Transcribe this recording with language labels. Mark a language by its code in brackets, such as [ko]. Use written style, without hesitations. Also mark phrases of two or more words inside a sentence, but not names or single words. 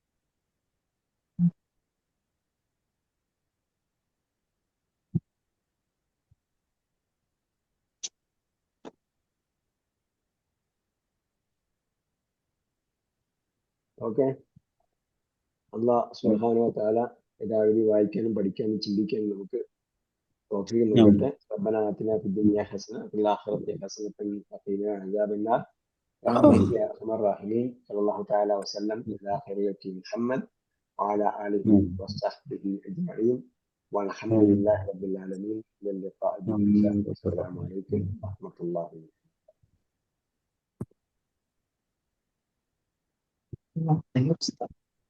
[ml] ഓക്കെ. [ar] الله سبحانه وتعالى [ml] എല്ലാവരും വായിക്കാനും പഠിക്കാനും ചിന്തിക്കാനും നമുക്ക് തൗഫീഖ് നൽകട്ടെ. [ar] ربنا آتنا في الدنيا حسنة وفي الآخرة حسنة وقنا عذاب النار. برحمتك يا ارحم الراحمين. صلى الله تعالى وسلم على خيرية محمد وعلى آله وصحبه أجمعين والحمد لله رب العالمين. إلى اللقاء بإذن الله. والسلام عليكم ورحمة الله وبركاته.